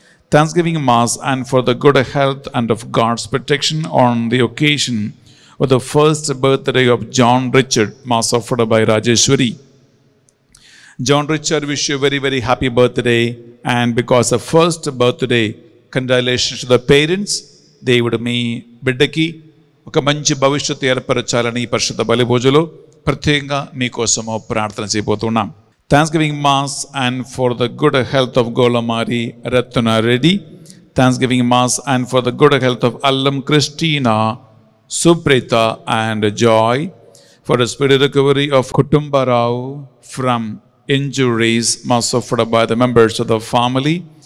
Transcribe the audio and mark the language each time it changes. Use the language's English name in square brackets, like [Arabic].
[English] Thanksgiving Mass and for the good health and of God's protection on the occasion of the first birthday of John Richard, Mass offered by Rajeshwari. John Richard, wish you a very, very happy birthday, and because of first birthday, congratulations to the parents. [Telugu] దేవుడు మీ బిడ్డకి ఒక మంచి భవిష్యత్తు ఏర్పరచాలని పరిశుద్ధ బలి పూజలో ప్రత్యేకంగా మీకోసము ప్రార్థన చేయబోతున్నాం. [English] Thanksgiving Mass and for the good health of Golamari Ratna Reddy. Thanksgiving Mass and for the good health of Allam Christina, Suprita and Joy. For the speedy recovery of Kutumba Rao from injuries, Mass offered by the members of the family.